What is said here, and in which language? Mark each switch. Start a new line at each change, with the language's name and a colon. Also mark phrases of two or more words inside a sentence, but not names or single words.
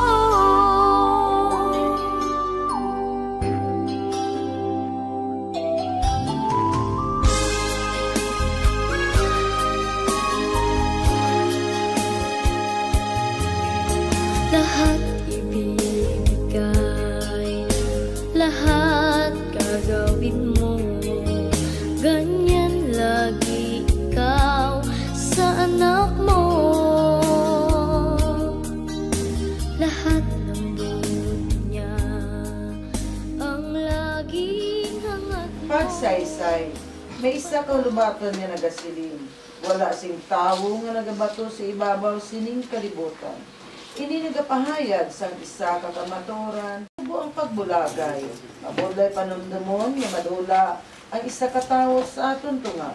Filipino: Lahat ibibigay, lahat gagawin mo. Ganyan lagi ikaw sa anak mo. Lahat ng buti niya ang laging hangat mo.
Hiligaynon: Pagsaysay, may isa ka lubaton nga nagasiling. Wala sing tawo nga nagabato sa ibabaw sining kalibutan. Ini nagapahayag sang isa ka kamatoran. Subo ang pagbulagay. Mabulay panumdumon nga madula ang isa ka tawo sa aton tunga.